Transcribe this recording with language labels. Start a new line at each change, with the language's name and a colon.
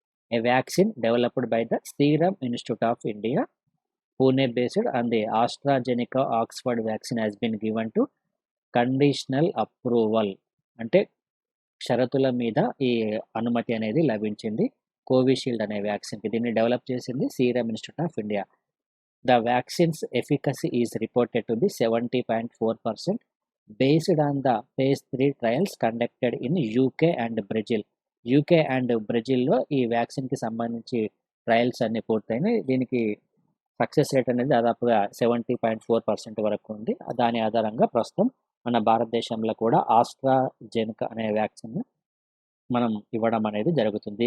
English: a vaccine developed by the Serum Institute of India, Pune based, and the AstraZeneca Oxford vaccine has been given to conditional approval,
Telugu: అంటే షరతుల మీద ఈ అనుమతి అనేది లభించింది కోవిషీల్డ్ అనే వ్యాక్సిన్కి. దీన్ని డెవలప్ చేసింది serum institute of India.
English: The vaccine's efficacy is reported to be 70.4% based on the phase 3 trials conducted in UK and Brazil.
Telugu: UK and బ్రెజిల్లో ఈ వ్యాక్సిన్కి సంబంధించి ట్రయల్స్ అన్ని పూర్తయినాయి. దీనికి సక్సెస్ రేట్ అనేది దాదాపుగా 70.4% వరకు ఉంది. దాని ఆధారంగా ప్రస్తుతం మన భారతదేశంలో కూడా ఆస్ట్రాజెనికా అనే వ్యాక్సిన్ మనం ఇవ్వడం అనేది జరుగుతుంది.